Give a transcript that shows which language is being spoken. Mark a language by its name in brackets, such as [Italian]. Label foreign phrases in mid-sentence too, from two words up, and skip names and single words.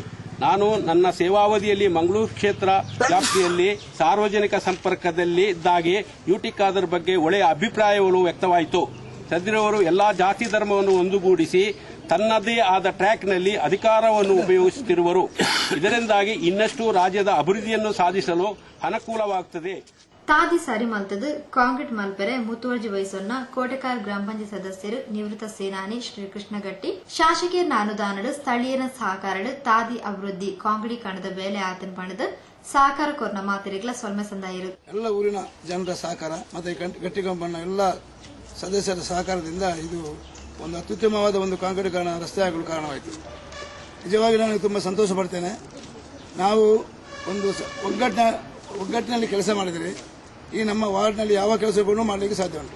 [Kannada] ನಾನು ನನ್ನ ಸೇವಾವಧಿಯಲ್ಲಿ ಮಂಗಳೂರು ಕ್ಷೇತ್ರ ವ್ಯಾಪ್ತಿಯಲ್ಲಿ ಸಾರ್ವಜನಿಕ ಸಂಪರ್ಕದಲ್ಲಿ ಇದ್ದಾಗೆ ಯುಟಿ ಖಾದರ್ ಬಗ್ಗೆ ಒಳ್ಳೆಯ ಅಭಿಪ್ರಾಯಗಳು ವ್ಯಕ್ತವಾಯಿತು. ಸದ್ರಿಯವರು ಎಲ್ಲಾ ಜಾತಿ ಧರ್ಮವನ್ನು ಒಂದುಗೂಡಿಸಿ ತನ್ನದೇ ಆದ ಟ್ರ್ಯಾಕ್ನಲ್ಲಿ ಅಧಿಕಾರವನ್ನು ಉಪಯೋಗಿಸುತ್ತಿರುವರು. ಇದರಿಂದಾಗಿ ಇನ್ನಷ್ಟು ರಾಜ್ಯದ ಅಭಿವೃದ್ಧಿಯನ್ನು ಸಾಧಿಸಲು ಅನುಕೂಲವಾಗುತ್ತದೆ. [Tulu] ತಾದಿ ಸರಿ ಮಲ್ತದು ಕಾಂಕ್ರೀಟ್ ಮಲ್ಪೆರೆ ಮುತುವರ್ಜಿ ವಹಿಸೊನ್ನ ಕೋಟೆಕಾರ್ ಗ್ರಾಮ ಪಂಚಾಯತ್ ಸದಸ್ಯರು ನಿವೃತ್ತ ಸೇನಾನಿ ಶ್ರೀ ಕೃಷ್ಣಗಟ್ಟಿ ಶಾಸಕೀಯರ ಅನುದಾನಡು ಸ್ಥಳೀಯರ ಸಹಕಾರಡು ತಾದಿ ಅಭಿವೃದ್ಧಿ ಕಾಂಕ್ರೀಟ್ ಕಣದ ಬೇಲೆ ಆತನ ಪಣದು ಸಹಕಾರ ಕೋರ್ನ ಮಾತಿರಿಗಳ ಸೊಲ್ಮೆ ಸಂದಾಯಿರು. [Kannada] ಎಲ್ಲ ಊರಿನ ಜನರ ಸಹಕಾರ ಮತ್ತೆ ಗಟ್ಟಿ ಕಾಂಪೌಂಡ್ನ ಎಲ್ಲ ಸದಸ್ಯರ ಸಹಕಾರದಿಂದ ಇದು ಒಂದು ಅತ್ಯುತ್ತಮವಾದ ಒಂದು ಕಾಂಕ್ರೀಟೀಕರಣ ರಸ್ತೆ ಆಗಲು ಕಾರಣವಾಯಿತು. ನಿಜವಾಗಿ ನಾನು ತುಂಬಾ ಸಂತೋಷ ಪಡ್ತೇನೆ. ನಾವು ಒಂದು ಒಗ್ಗಟ್ಟಿನಲ್ಲಿ ಕೆಲಸ ಮಾಡಿದರೆ ಈ ನಮ್ಮ ವಾರ್ಡ್ನಲ್ಲಿ ಯಾವ ಕೆಲಸಗಳನ್ನು ಮಾಡಲಿಕ್ಕೆ ಸಾಧ್ಯ ಉಂಟು.